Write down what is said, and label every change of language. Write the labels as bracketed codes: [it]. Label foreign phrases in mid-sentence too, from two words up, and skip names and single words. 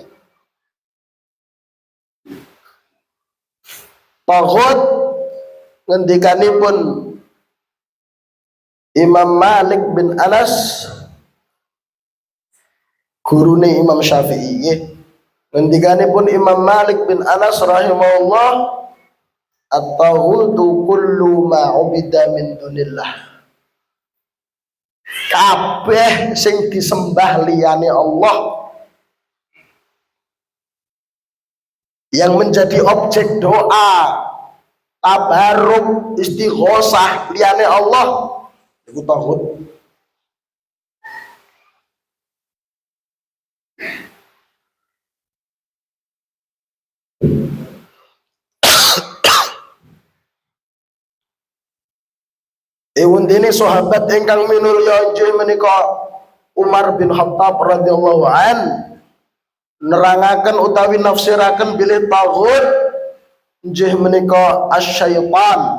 [jv] Taghut ngendikanipun Imam Malik bin Anas, gurune Imam Syafi'i. Ngendikanipun Imam Malik bin Anas rahimahullah, [ar] الطاغوت كل ما عبد من دون الله. [jv] Kabeh sing disembah liyane Allah, [id] yang menjadi objek doa, [jv] tabarruk, istighosah liyane Allah, iku taghut. Ewundene sahabat ingkang minulya inggih menika Umar bin Khattab [ar] رضي الله عن [jv] nerangaken utawi nafsiraken bilih taghut inggih menika asyaitan.